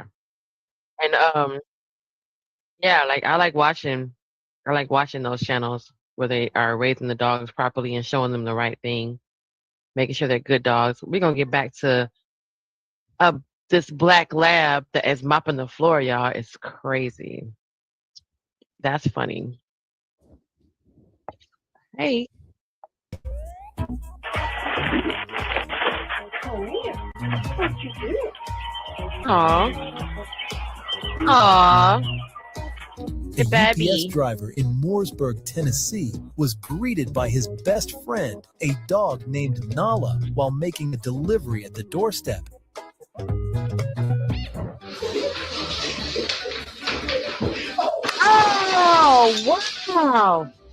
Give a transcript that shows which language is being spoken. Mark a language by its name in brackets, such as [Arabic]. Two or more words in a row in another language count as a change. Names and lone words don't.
[English] And yeah, like I like watching those channels where they are raising the dogs properly and showing them the right thing, making sure they're good dogs. We're gonna get back to this black lab that is mopping the floor, y'all. It's crazy. That's funny. Hey. Aw. Aw. A Baby. UPS driver in Mooresburg, Tennessee, was greeted by his best friend, a dog named Nala, while making a delivery at the doorstep. Oh, wow.